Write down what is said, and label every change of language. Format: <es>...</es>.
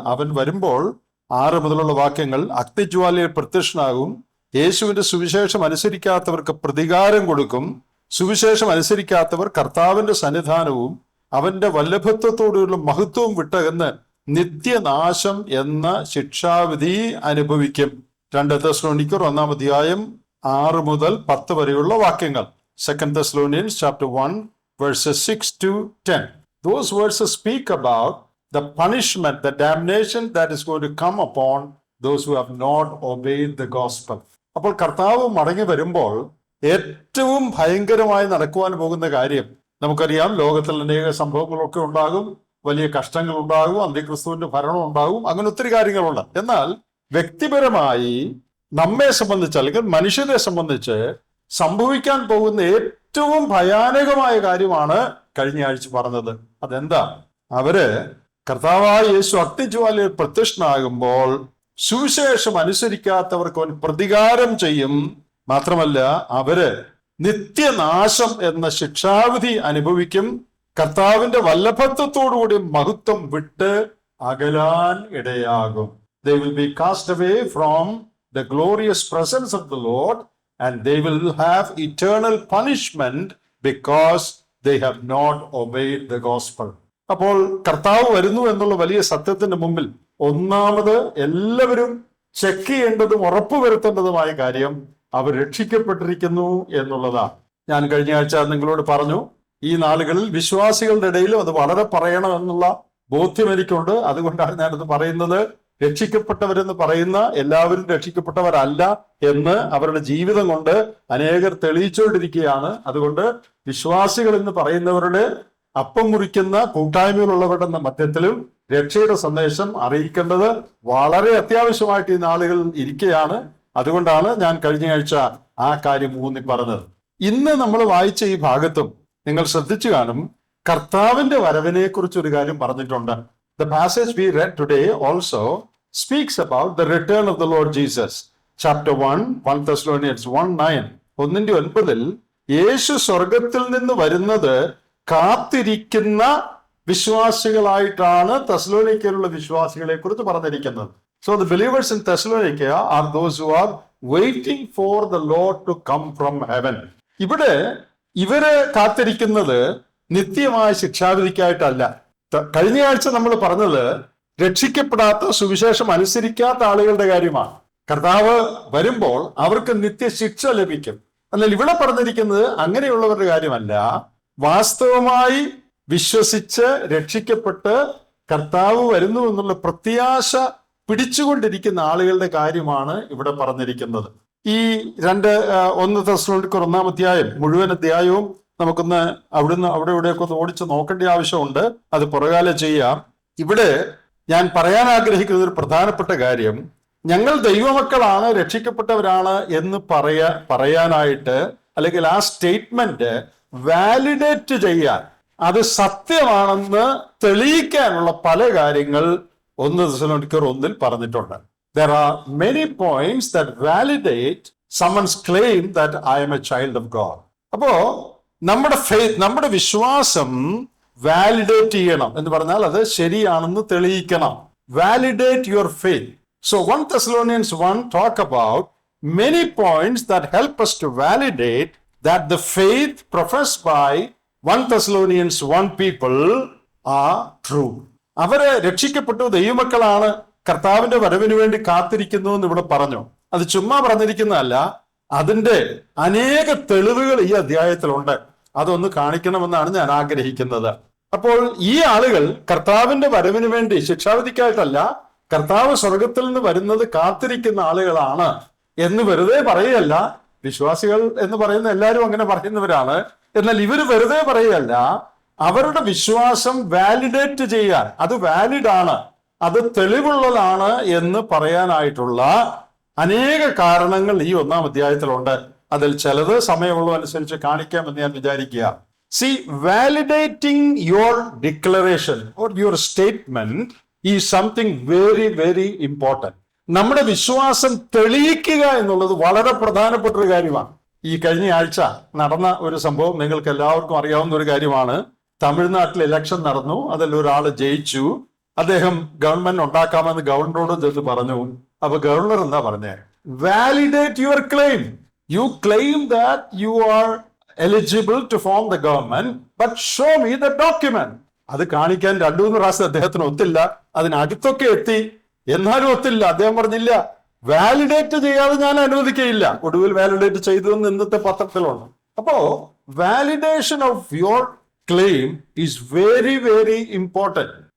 <ml>അവൻ വരുമ്പോൾ 6 മുതലുള്ള വാക്യങ്ങൾ അഗ്നിജ്വാലയിൽ പ്രത്യക്ഷനാകും, യേശുവിന്റെ സുവിശേഷം അനുസരിക്കാത്തവർക്ക് പ്രതികാരം കൊടുക്കും, സുവിശേഷം അനുസരിക്കാത്തവർ കർത്താവിന്റെ സന്നിധാനവും അവന്റെ വല്ലഭത്വത്തോടുള്ള മഹത്വവും വിട്ടകന്ന് നിത്യനാശം എന്ന ശിക്ഷാവിധി അനുഭവിക്കും. 2 തെസ്സലോനിക്കർ 1-ാം അധ്യായം 6 മുതൽ 10 വരെയുള്ള വാക്യങ്ങൾ.</ml> <en>2 Thessalonians chapter 1 verses 6 to 10. Those verses speak about the punishment, the damnation that is going to come upon those who have not obeyed the gospel.</en> <ml>അപ്പോൾ കർത്താവ് മടങ്ങി വരുമ്പോൾ ഏറ്റവും ഭയങ്കരമായി നടക്കുവാൻ പോകുന്ന കാര്യം നമുക്കറിയാം. ലോകത്തിൽ അനേക സംഭവങ്ങളൊക്കെ ഉണ്ടാകും, വലിയ കഷ്ടങ്ങൾ ഉണ്ടാകും, അന്ത്യക്രിസ്തുവിന്റെ ഭരണം ഉണ്ടാകും, അങ്ങനെ ഒത്തിരി കാര്യങ്ങളുണ്ട്. എന്നാൽ വ്യക്തിപരമായി നമ്മെ സംബന്ധിച്ച് അല്ലെങ്കിൽ മനുഷ്യരെ സംബന്ധിച്ച് സംഭവിക്കാൻ പോകുന്ന ഏറ്റവും ഭയാനകമായ കാര്യമാണ് കഴിഞ്ഞ ആഴ്ച പറഞ്ഞത്. അതെന്താ? അവര് കർത്താവായ യേശു അഗ്നിജ്വാലയിൽ പ്രത്യക്ഷനാകുമ്പോൾ സുവിശേഷം അനുസരിക്കാത്തവർക്ക് അവൻ പ്രതികാരം ചെയ്യും. മാത്രമല്ല, അവര് നിത്യനാശം എന്ന ശിക്ഷാവിധി അനുഭവിക്കും. കർത്താവിന്റെ വല്ലഭത്വത്തോടുകൂടി മഹത്വം വിട്ട് അകലാൻ ഇടയാകും.</ml> <en>They will be cast away from the glorious presence of the Lord and they will have eternal punishment because they have not obeyed the gospel.</en> <ml>അപ്പോൾ കർത്താവ് വരുന്നു എന്നുള്ള വലിയ സത്യത്തിന്റെ മുമ്പിൽ ഒന്നാമത് എല്ലാവരും ചെക്ക് ചെയ്യേണ്ടതും ഉറപ്പുവരുത്തേണ്ടതുമായ കാര്യം അവർ രക്ഷിക്കപ്പെട്ടിരിക്കുന്നു എന്നുള്ളതാണ്. ഞാൻ കഴിഞ്ഞ ആഴ്ച നിങ്ങളോട് പറഞ്ഞു, ഈ നാളുകളിൽ വിശ്വാസികളുടെ ഇടയിലും അത് വളരെ പറയണമെന്നുള്ള ബോധ്യം എനിക്കുണ്ട്. അതുകൊണ്ടാണ് ഞാനത് പറയുന്നത്. രക്ഷിക്കപ്പെട്ടവരെന്ന് പറയുന്ന എല്ലാവരും രക്ഷിക്കപ്പെട്ടവരല്ല എന്ന് അവരുടെ ജീവിതം കൊണ്ട് അനേകർ തെളിയിച്ചുകൊണ്ടിരിക്കുകയാണ്. അതുകൊണ്ട് വിശ്വാസികൾ എന്ന് പറയുന്നവരുടെ അപ്പം മുറിക്കുന്ന കൂട്ടായ്മയിലുള്ളവരുടെ മധ്യത്തിലും രക്ഷയുടെ സന്ദേശം അറിയിക്കേണ്ടത് വളരെ അത്യാവശ്യമായിട്ട് ഈ നാളുകളിൽ ഇരിക്കുകയാണ്. അതുകൊണ്ടാണ് ഞാൻ കഴിഞ്ഞ ആഴ്ച ആ കാര്യം ഊന്നി പറഞ്ഞത്. ഇന്ന് നമ്മൾ വായിച്ച ഈ ഭാഗത്തും നിങ്ങൾ ശ്രദ്ധിച്ചു കാണും, കർത്താവിന്റെ വരവിനെ കുറിച്ച് ഒരു കാര്യം പറഞ്ഞിട്ടുണ്ട്.</ml> <en>The passage we read today also speaks about the return of the Lord Jesus. Chapter 1 Thessalonians 1:9.</en> <ml>1:9 യേശു സ്വർഗത്തിൽ നിന്ന് വരുന്നത് കാത്തിരിക്കുന്ന വിശ്വാസികളായിട്ടാണ് തെസ്സലോനിക്കയിലുള്ള വിശ്വാസികളെ കുറിച്ച് പറഞ്ഞിരിക്കുന്നത്.</ml> <en>So the believers in Thessalonica are those who are waiting for the Lord to come from heaven.</en> <ml>ഇവിടെ ഇവര് കാത്തിരിക്കുന്നത് നിത്യമായ ശിക്ഷാവിധിക്കായിട്ടല്ല. കഴിഞ്ഞ ആഴ്ച നമ്മൾ പറഞ്ഞത് രക്ഷിക്കപ്പെടാത്ത സുവിശേഷം അനുസരിക്കാത്ത ആളുകളുടെ കാര്യമാണ്. കർത്താവ് വരുമ്പോൾ അവർക്ക് നിത്യശിക്ഷ ലഭിക്കും. എന്നാൽ ഇവിടെ പറഞ്ഞിരിക്കുന്നത് അങ്ങനെയുള്ളവരുടെ കാര്യമല്ല. വാസ്തവമായി വിശ്വസിച്ച് രക്ഷിക്കപ്പെട്ട് കർത്താവ് വരുന്നു എന്നുള്ള പ്രത്യാശ പിടിച്ചുകൊണ്ടിരിക്കുന്ന ആളുകളുടെ കാര്യമാണ് ഇവിടെ പറഞ്ഞിരിക്കുന്നത്. ഈ 1 തെസ്സലോനിക്കർ 1-ാം അധ്യായം മുഴുവൻ അധ്യായവും നമുക്കൊന്ന് അവിടെ ഇവിടെയൊക്കെ ഒന്ന് ഓടിച്ച് നോക്കേണ്ട ആവശ്യമുണ്ട്. അത് പുറകാലെ ചെയ്യാം. ഇവിടെ ഞാൻ പറയാൻ ആഗ്രഹിക്കുന്ന ഒരു പ്രധാനപ്പെട്ട കാര്യം, ഞങ്ങൾ ദൈവമക്കളാണ്, രക്ഷിക്കപ്പെട്ടവരാണ് എന്ന് പറയാനായിട്ട് അല്ലെങ്കിൽ ആ സ്റ്റേറ്റ്മെന്റ് വാലിഡേറ്റ് ചെയ്യാൻ, അത് സത്യമാണെന്ന് തെളിയിക്കാനുള്ള പല കാര്യങ്ങൾ 1 തെസ്സലോനിക്കർ 1-ൽ പറഞ്ഞിട്ടുണ്ട്.</ml> <en>There are many points that validate someone's claim that I am a child of God.</en> <ml>അപ്പോ നമ്മുടെ വിശ്വാസം വാലിഡേറ്റ് ചെയ്യണം എന്ന് പറഞ്ഞാൽ അത് ശരിയാണെന്ന് തെളിയിക്കണം.</ml> <en>Validate your faith. So 1 Thessalonians 1 talk about many points that help us to validate that the faith professed by 1 Thessalonians 1 people are true.</en> <ml>അവരെ രക്ഷിക്കപ്പെട്ടു, ദൈവമക്കളാണ്, കർത്താവിന്റെ വരവിന് വേണ്ടി കാത്തിരിക്കുന്നു എന്ന് ഇവിടെ പറഞ്ഞു. അത് ചുമ്മാ പറഞ്ഞിരിക്കുന്നതല്ല, അതിന്റെ അനേക തെളിവുകൾ ഈ അധ്യായത്തിലുണ്ട്. അതൊന്ന് കാണിക്കണമെന്നാണ് ഞാൻ ആഗ്രഹിക്കുന്നത്. അപ്പോൾ ഈ ആളുകൾ കർത്താവിന്റെ വരവിന് വേണ്ടി, ശിക്ഷാവിധിക്കായിട്ടല്ല, കർത്താവ് സ്വർഗത്തിൽ നിന്ന് വരുന്നത് കാത്തിരിക്കുന്ന ആളുകളാണ് എന്ന് വെറുതെ പറയുകയല്ല. വിശ്വാസികൾ എന്ന് പറയുന്ന എല്ലാവരും അങ്ങനെ പറയുന്നവരാണ്. എന്നാൽ ഇവർ വെറുതെ പറയുകയല്ല, അവരുടെ വിശ്വാസം വാലിഡേറ്റ് ചെയ്യാൻ, അത് വാലിഡ് ആണ്, അത് തെളിവുള്ളതാണ് എന്ന് പറയാനായിട്ടുള്ള അനേക കാരണങ്ങൾ ഈ 1-ാം അധ്യായത്തിലുണ്ട്. അതിൽ ചിലത് സമയമുള്ളതനുസരിച്ച് കാണിക്കാമെന്ന് ഞാൻ വിചാരിക്കുക.</ml> <en>See, validating your declaration or your statement is something very, very important.</en> <ml>നമ്മുടെ വിശ്വാസം തെളിയിക്കുക എന്നുള്ളത് വളരെ പ്രധാനപ്പെട്ട ഒരു കാര്യമാണ്. ഈ കഴിഞ്ഞ ആഴ്ച നടന്ന ഒരു സംഭവം നിങ്ങൾക്ക് എല്ലാവർക്കും അറിയാവുന്ന ഒരു കാര്യമാണ്. തമിഴ്നാട്ടിൽ ഇലക്ഷൻ നടന്നു, അതിൽ ഒരാൾ ജയിച്ചു. അദ്ദേഹം ഗവൺമെന്റ് ഉണ്ടാക്കാമെന്ന് ഗവർണറോട് ചെന്ന് പറഞ്ഞു. അപ്പൊ ഗവർണർ എന്താ പറഞ്ഞേ?</ml> <en>Validate your claim. You claim that you are eligible to form the government, but show me the document.</en> <ml>അത് കാണിക്കാൻ 2-3 പ്രാവശ്യം അദ്ദേഹത്തിന് ഒത്തില്ല. അതിനടുത്തൊക്കെ എത്തി, എന്നാലും ഒത്തില്ല. അദ്ദേഹം പറഞ്ഞില്ല, വാലിഡേറ്റ് ചെയ്യാതെ ഞാൻ അനുവദിക്കയില്ല. ഒടുവിൽ വാലിഡേറ്റ് ചെയ്തു എന്ന് ഇന്നത്തെ പത്രത്തിലുണ്ട്.</ml> <en>അപ്പോ validation of your claim is very very important.</en>